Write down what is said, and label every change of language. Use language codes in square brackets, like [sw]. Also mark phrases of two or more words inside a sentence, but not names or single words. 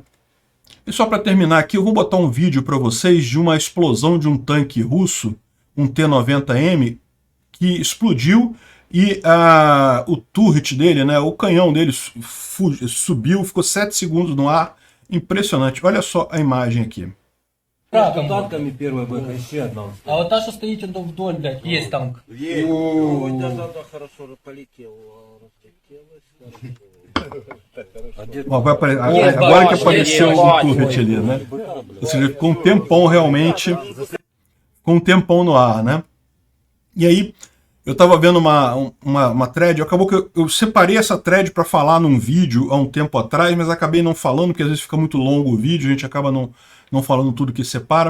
[pt] E só para terminar aqui, eu vou botar um vídeo para vocês de uma explosão de um tanque russo, um T-90M, que explodiu e o turret dele, né, o canhão dele subiu, ficou 7 segundos no ar, impressionante. Olha só a imagem aqui. [ru] Танками первая была, еще одна. А вот та, что стоит вдоль, блядь, есть танк. Ой, да, хорошо полетел. [pt] Agora que apareceu o turret ali, né? Ou seja, ficou um tempão realmente, com um tempão no ar, né? E aí, eu estava vendo uma thread, acabou que eu separei essa thread para falar num vídeo há um tempo atrás, mas acabei não falando, porque às vezes fica muito longo o vídeo, a gente acaba não falando tudo que separa.